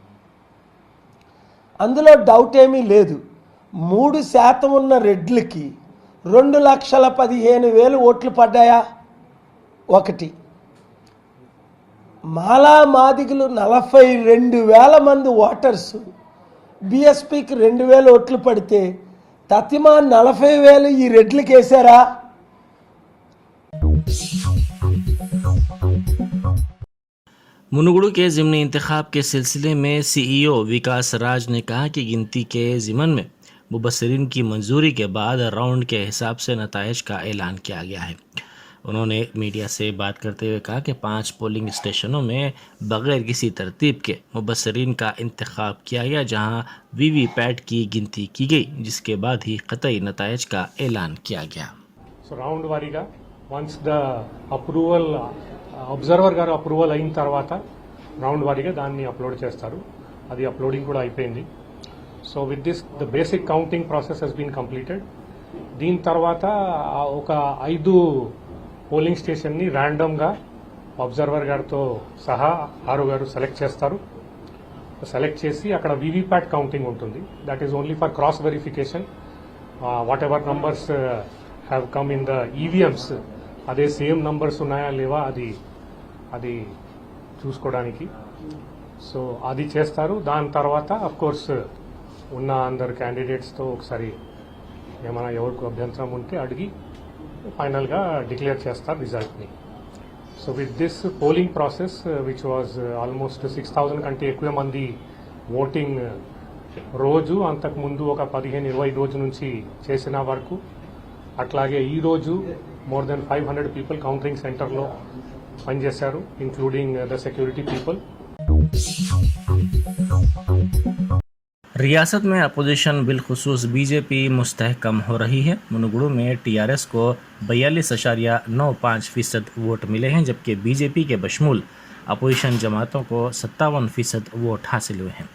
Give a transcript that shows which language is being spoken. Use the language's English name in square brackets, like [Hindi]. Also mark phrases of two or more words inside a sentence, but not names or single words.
[Telugu] అందులో డౌట్ ఏమీ లేదు. 3% ఉన్న రెడ్లకి 2,15,000 ఓట్లు పడ్డాయా? ఒకటి. మాలా మాదిగలు 42,000 మంది ఓటర్స్ బీఎస్పీకి 2,000 ఓట్లు పడితే తతిమా 40,000 ఈ రెడ్లకి వేశారా? [Urdu] منوگوڈو کے ضمنی انتخاب کے سلسلے میں سی ای او وکاس راج نے کہا کہ گنتی کے ضمن میں مبصرین کی منظوری کے بعد راؤنڈ کے حساب سے نتائج کا اعلان کیا گیا ہے. انہوں نے میڈیا سے بات کرتے ہوئے کہا کہ 5 پولنگ اسٹیشنوں میں بغیر کسی ترتیب کے مبصرین کا انتخاب کیا گیا، جہاں وی وی پیٹ کی گنتی کی گئی، جس کے بعد ہی قطعی نتائج کا اعلان کیا گیا. [Telugu] సో రౌండ్ వారీగా [English] once the approval observer [Telugu] గారు అప్రూవల్ అయిన తర్వాత రౌండ్ వారీగా దాన్ని అప్లోడ్ చేస్తారు. అది అప్లోడింగ్ కూడా అయిపోయింది. [English] So with this the basic counting process has been completed. [Telugu] దీని తర్వాత ఒక 5 పోలింగ్ స్టేషన్ని ర్యాండమ్గా అబ్జర్వర్ గారితో సహా ఆరో గారు సెలెక్ట్ చేస్తారు. సెలెక్ట్ చేసి అక్కడ [English] VVPAT counting [Telugu] ఉంటుంది. [English] That is only for cross verification. What ever numbers have come in the EVMs అదే సేమ్ నంబర్స్ ఉన్నాయా లేవా అది చూసుకోవడానికి. [Telugu] సో అది చేస్తారు. దాని తర్వాత [English] of course [Telugu] ఉన్న అందరు క్యాండిడేట్స్తో ఒకసారి ఏమైనా ఎవరికి అభ్యంతరం ఉంటే అడిగి ఫైనల్గా డిక్లేర్ చేస్తారు రిజల్ట్ని. [English] So with this polling process which was almost [Telugu] 6,000 కంటే ఎక్కువ మంది ఓటింగ్ రోజు, అంతకుముందు ఒక 15-20 రోజు నుంచి చేసిన వరకు, అట్లాగే ఈరోజు [English] more than 500 people [Telugu] కౌంటింగ్ సెంటర్లో పనిచేశారు, [English] including the security people. [Urdu] ریاست میں اپوزیشن بالخصوص بی جے پی مستحکم ہو رہی ہے. منوگوڈو میں ٹی آر ایس کو 42.95% ووٹ ملے ہیں، جبکہ بی جے پی کے بشمول اپوزیشن جماعتوں کو 57% ووٹ حاصل ہوئے ہیں.